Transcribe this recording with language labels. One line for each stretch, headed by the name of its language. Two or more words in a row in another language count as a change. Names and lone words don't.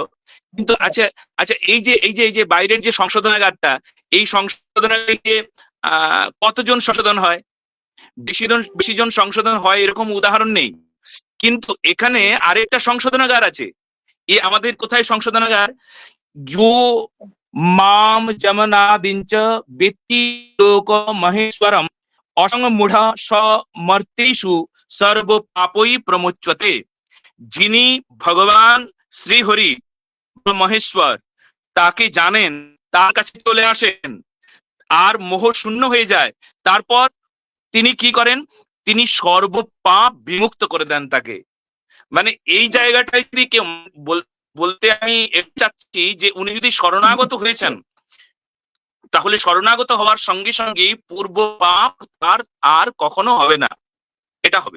Bangla: কিন্তু আচ্ছা এই যে বাইরের যে সংশোধনাগারটা, এই সংশোধনাগারে কতজন সংশোধন হয়? বেশি জন সংশোধন হয় এরকম উদাহরণ নেই। কিন্তু এখানে আরেকটা সংশোধনাগার আছে। আমাদের কোথায় সংশোধনাগার?
Sanskrit: जो माम जमनादिंच वेत्ति लोक महेश्वरम असंगमूढ़ समर्तेषु सर्व पापई प्रमुच्यते।
Bangla: যিনি ভগবান শ্রীহরি মহেশ্বর, তাকে জানেন, তার কাছে চলে আসেন, আর মোহ শূন্য হয়ে যায়, তারপর তিনি কি করেন, তিনি সর্বপাপ বিমুক্ত করে দেন তাকে। মানে এই জায়গাটাই যদি কেউ বলতে আমি চাচ্ছি যে উনি যদি শরণাগত হয়েছেন, তাহলে শরণাগত হওয়ার সঙ্গে সঙ্গে পূর্ব পাপ তার আর কখনো হবে না, এটা হবে।